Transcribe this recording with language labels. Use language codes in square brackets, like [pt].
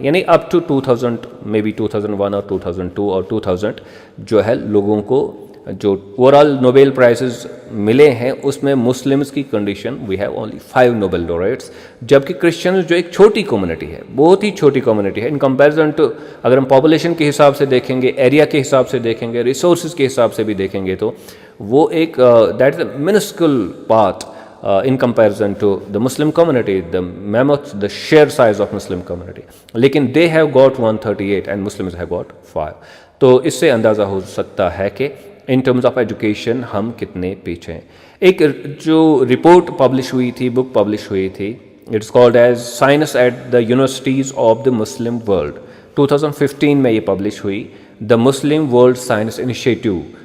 [ur] یعنی up to 2000 may be 2001 اور 2002 اور 2000 جو ہے لوگوں کو جو اوور آل نوبل پرائزز ملے ہیں، اس میں مسلمز کی condition [en] we have only 5 Nobel laureates، [ur] جبکہ کرسچنز جو ایک چھوٹی کمیونٹی ہے، بہت ہی چھوٹی کمیونٹی ہے [en] in comparison to, [ur] اگر ہم پاپولیشن کے حساب سے دیکھیں گے، ایریا کے حساب سے دیکھیں گے، ریسورسز کے حساب سے بھی دیکھیں گے، تو وہ ایک [en] that is a minuscule part in comparison to the Muslim community, [ur] the sheer size of Muslim community. لیکن [en] they have got 138 and Muslims have got 5. [ur] تو اس سے اندازہ ہو سکتا ہے کہ [en] in terms of education [ur] ہم کتنے پیچھے ہیں. ایک جو رپورٹ پبلش ہوئی تھی، بک پبلش ہوئی تھی، [en] It's called as science at the universities of the Muslim world. [ur] 2015 میں یہ پبلش ہوئی، دا مسلم ورلڈ سائنس انیشیٹو.